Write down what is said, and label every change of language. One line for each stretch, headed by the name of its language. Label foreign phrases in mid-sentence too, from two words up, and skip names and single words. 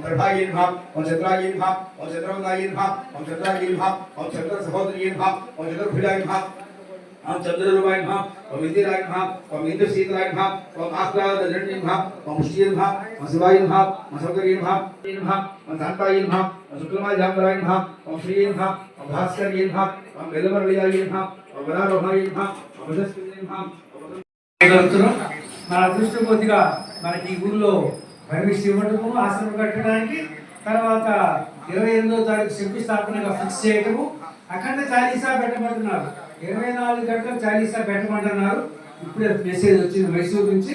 Sanskrit: प्रभाय नमः ओम चंद्राय नमः ओम चंद्रवंदाय नमः ओम चंद्राय नमः ओम चंद्र सहोदरी नमः ओम चंद्रभुजाय नमः ओम चंद्ररूपाय नमः ओम इंदिराय नमः ओम इंद्रशीतलाय नमः ओम आह्लादजननी नमः ओम पुष्टिये नमः ओम शिवाय नमः ओम शंकरी नमः ओम शांताय नमः ओम शुक्लमाय जाम्बराय नमः ओम श्री नमः ओम भास्कर्ये नमः ओम वेलमरलियाय नमः ओम वरारोहाय नमः ओम वदस्पति नमः
Telugu: మన అదృష్టం కొద్దిగా మనకి ఈ ఊళ్ళో పర్మిషన్ ఇవ్వటము ఆశ్రమం కట్టడానికి తర్వాత 28వ తారీఖు శంకుస్థాపనగా ఫిక్స్ చేయటము అఖండ చాలీసా పెట్టమంటున్నారు 24 గంటలు చాలీసా పెట్టమంటున్నారు. ఇప్పుడే మెసేజ్ వచ్చింది మైసూరు నుంచి.